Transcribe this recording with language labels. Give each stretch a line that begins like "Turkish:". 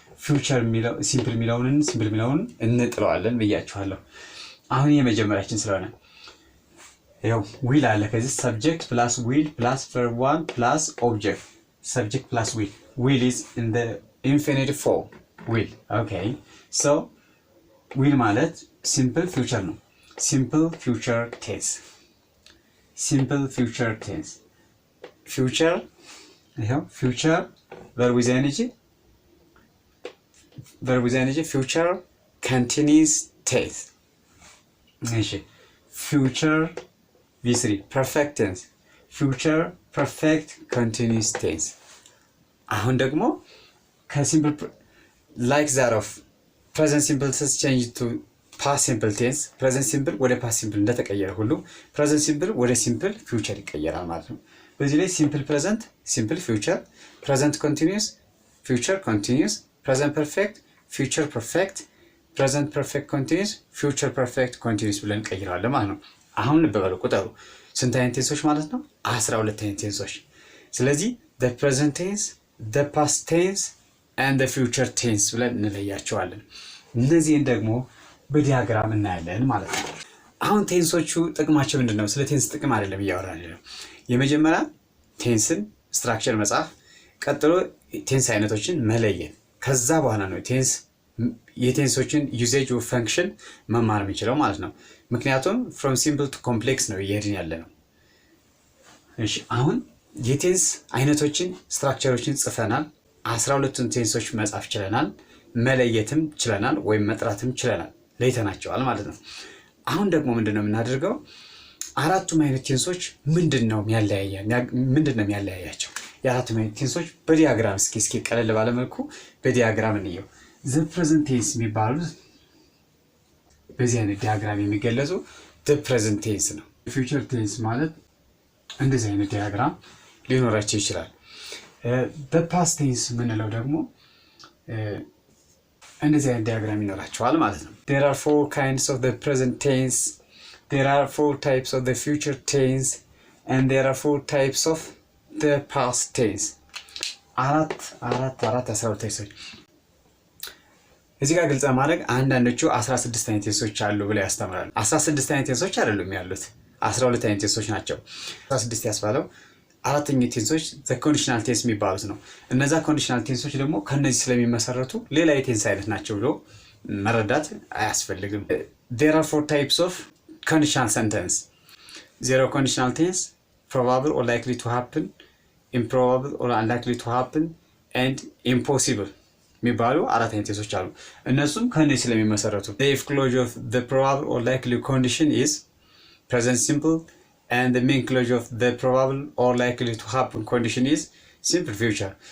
Amharic: ፊውቸር የሚለው ሲምፕል የሚለውን እንጥለዋለን ብያችኋለሁ። አሁን የመጀመሪያችን ስለሆነ ያው ዊል አለ ከዚህ ሰብጀክት ፕላስ ዊል ፕላስ verb 1 ፕላስ ኦብጀክት
English: subject plus will is in the infinitive form will. okay, so will ማለት simple future ነው። simple future tense future ይሄው future verb with ing future continuous tense እሺ future v3 perfect tense future perfect continuous tense
Amharic: አሁን ደግሞ ከሲምፕል
English: like that of present simple tense
Amharic: change to past simple tense present simple ወደ past simple እንደተቀየረ ሁሉ present simple ወደ simple future ይቀየራል ማለት ነው። በዚህ ላይ simple present simple future present continuous future continuous present perfect future perfect present perfect continuous future perfect continuous ብለን እንቀይራለን ማለት ነው። አሁን ልበሉ ቁጥሩ ስንት አይነት ቴንሶች ማለት ነው? 12 አይነት ቴንሶች። ስለዚህ
English: the present tense the past tense and the future tense
Amharic: ብለን እንለያቸዋለን። እነዚህን ደግሞ በዲያግራም እናያለን ማለት ነው። አሁን ቴንሶቹ ጥቅማቸው ምንድነው? ስለ ቴንስ ጥቅም አይደለም እያወራን ያለው። የመጀመሪያ ቴንስን ስትራክቸር መጻፍ፣ ቀጥሎ ቴንስ አይነቶችን መለየት፣ ከዛ በኋላ ነው የቴንሶችን ዩዜጅ ኦፍ ፈንክሽን መማር የሚችለው ማለት ነው። ምክንያቱም from simple to complex ነው እየሄድን ያለ ነው። እሺ አሁን የቴንስ አይነቶችን ስትራክቸሮችን ጽፈናል። 12ቱን ቴንሶች መጻፍ ችለናል፣ መለየትም ችለናል ወይም መጥራትም ችለናል፣ ለይተናቸዋል ማለት ነው። አሁን ደግሞ ምንድነው የምናደርገው? አራቱም አይነት ቴንሶች ምንድነው የሚያለያያቸው? የአራቱም አይነት ቴንሶች በዲያግራም እስኪ ቀለል ባለ መልኩ በዲያግራም እንየው። the present tense የሚባሉት በዚህ አይነት ዲያግራም የሚገለጹ the present tense ነው። future tense ማለት እንደዚህ አይነት ዲያግራም ሊኖራቸው ይችላል። the past tense ምንለው ደግሞ እንደዚህ አይነት ዲያግራም ይኖራቸዋል ማለት ነው።
English: there are 4 kinds of the present tense, there are 4 types of the future tense and there are 4 types of the past tense.
Amharic: አራት 12 ቴንሶች እዚህ ጋር ግልጽ ማድረግ አንዳንዶቹ 16 አይነት ቴንሶች አሉ ብለው ያስተምራሉ። 16 አይነት ቴንሶች አይደሉም ያሉት 12 አይነት ቴንሶች ናቸው። 16 ያስባለው አራተኛው ቴንሶች the conditional tense የሚባሉት ነው። እነዛ conditional tenses ደግሞ ከነዚህ ስለሚመሰረቱ ሌላ የቴንስ አይነት ናቸው ብሎ መረዳት አያስፈልግም።
English: there are 4 types of conditional sentence. Zero conditional tense, probable or likely to happen, improbable or unlikely to happen and impossible
Amharic: የሚባሉ አራት አይነት ቴንሶች አሉ። እነሱም ከነዚህ ስለሚመሰረቱ
English: if clause of the probable or likely condition is present simple and the main clause of the probable or likely to happen condition is simple future.